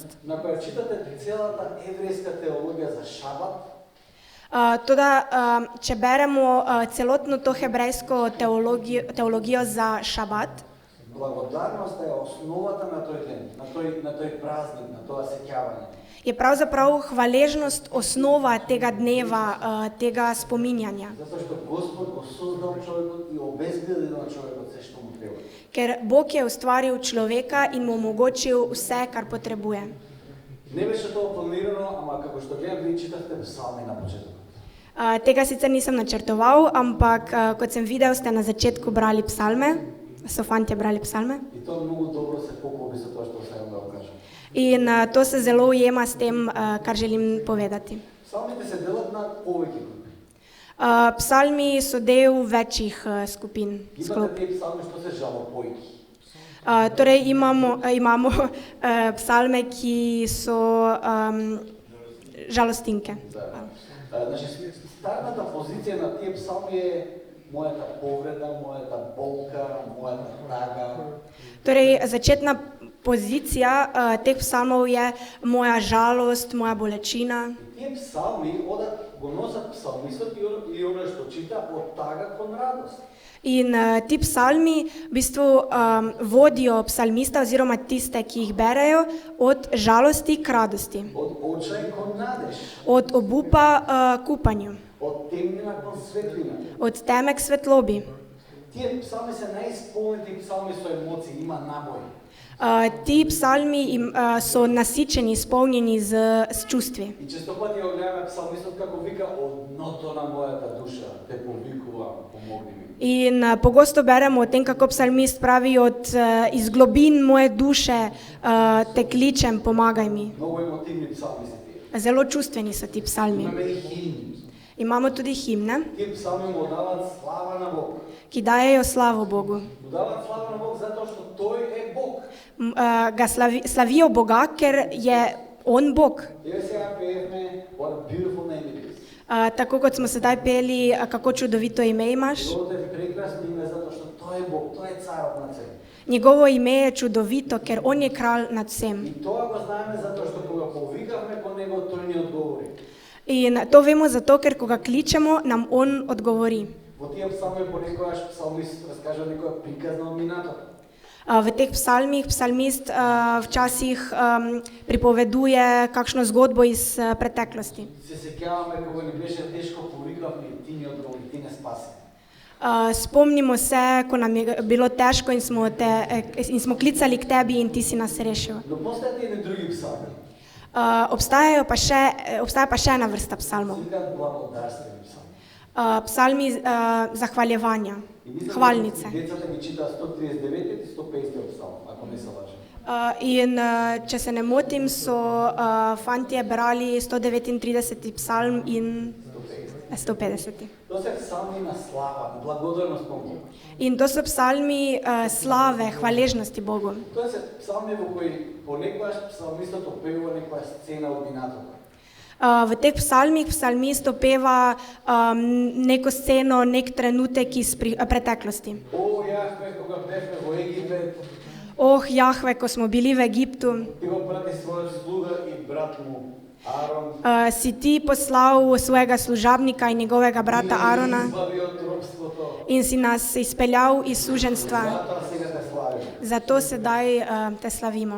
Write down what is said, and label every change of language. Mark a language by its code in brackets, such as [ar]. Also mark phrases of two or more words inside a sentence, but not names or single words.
[mk] на која читате целата еврејска теологија за шабат, [sl] toda če beremo celotno to hebrejsko teologijo za šabat, [mk] благодарноста е основата на тој ден, на тој празник, на тоа сеќавање. [sl] je pravzaprav hvaležnost osnova tega dneva, tega spominjanja. [mk] Затоа што Господ го создал човекот и обезбедил на човекот се што му треба. [sl] Ker Bog je ustvaril človeka in mu omogočil vse, kar potrebuje. [mk] Не беше тоа планирано, ама како што гледам, ви читавте псалми на почетокот. [sl] Tega sicer nisem načrtoval, ampak kot sem videl, ste na začetku brali psalme, so fantje brali psalme. [mk] И тоа многу добро се поклопи со тоа што сакам да го кажам. [sl] In to se zelo ujema s tem, kar želim povedati. [mk] Псалмите се делат на повеќе групи. [sl] Psalmi so del večjih skupin. [mk] Имате тие псалми што се жалопојки. [sl] Torej imamo psalme, ki so žalostinke. [mk] Да. Значи, стартната позиција на тие псалми е мојата повреда, мојата болка, мојата тага. [sl] Torej, začetna pozicija teh psalmov je moja žalost, moja bolečina. [mk] Тие псалми го носат псалмистот и оној што чита од тага кон радост. [sl] In ti psalmi v bistvu vodijo psalmista oziroma tiste, ki jih berejo, od žalosti k radosti, [mk] Од очај кон надеж, [sl] od obupa k upanju, [mk] од темнина кон светлина. [sl] od teme k svetlobi. [mk] Тие псалми се најисполнети псалми со емоции, има набој. [sl] Ti psalmi so nasičeni, izpolnjeni s čustvi. [mk] И често пати го гледаме псалмистот како вика од дното на мојата душа, те повикувам, помогни ми. [sl] In pogosto beremo o tem, kako psalmist pravi, iz globin moje duše te kličem, pomagaj mi. [mk] Многу емотивни псалми се тие. [sl] Zelo čustveni so ti psalmi. [mk] Имаме и химни. [sl] Imamo tudi himne, [mk] Тие псалми му даваат слава на Бог. [sl] ki dajejo slavo Bogu. [mk] Му даваат слава на Бог затоа што тој е Бог. [sl] Ga slavijo Boga, ker je On Bog. [mk] Еве сега пеевме [en] What a beautiful name it is. [sl] Tako kot smo sedaj peli, kako čudovito ime imaš. [mk] Неговото е прекрасно име затоа што тој е Бог, тој е царот на се. [sl] Njegovo ime je čudovito, ker On je kralj nad [mk] И [sl] vsem. [mk] тоа го знаеме затоа што кога повикавме [sl] In to vemo zato, ker ko ga kličemo, nam on odgovori. [mk] Во тие псалми понекогаш псалмист разкажа некоја приказна од минатото. [sl] V teh psalmih psalmist včasih pripoveduje kakšno zgodbo iz preteklosti. [mk] Се сеќаваме кога ни беше тешко, повикавме и ти ни одговори, ти не спаси. [sl] Spomnimo se, ko nam je bilo težko in smo klicali k tebi in ti si nas rešil. [mk] Но постојат и едни други псалми. [sl] Obstaja pa še ena vrsta psalmov. [mk] Се викаат благодарствени псалми. [sl] Psalmi zahvaljevanja, [mk] И мислам, [sl] hvalnice. [mk] децата ги читаат 139 и 150 псалм, ако не се лажам. [sl] In če se ne motim, so fantje brali 139. psalm in 150. [mk] Тоа се псалми на слава, на благодарност Богу. [sl] In to so psalmi slave, hvaležnosti Bogu. [mk] Тоа се псалми во кои понекогаш псалмистот опевува некоја сцена од минатото. [sl] V teh psalmih psalmist opeva neko sceno, nek trenutek iz preteklosti. [mk] О, Јахве, кога бевме во Египет, [sl] Oh, Jahve, ko smo bili v Egiptu, [mk] ти го прати својот слуга и брат му Арон. [sl] si ti poslal svojega služabnika in njegovega brata Arona [mk] Избави од робството. [sl] in si nas izpeljal iz suženstva. [mk] Затоа сега те славим. [sl] Zato sedaj te slavimo.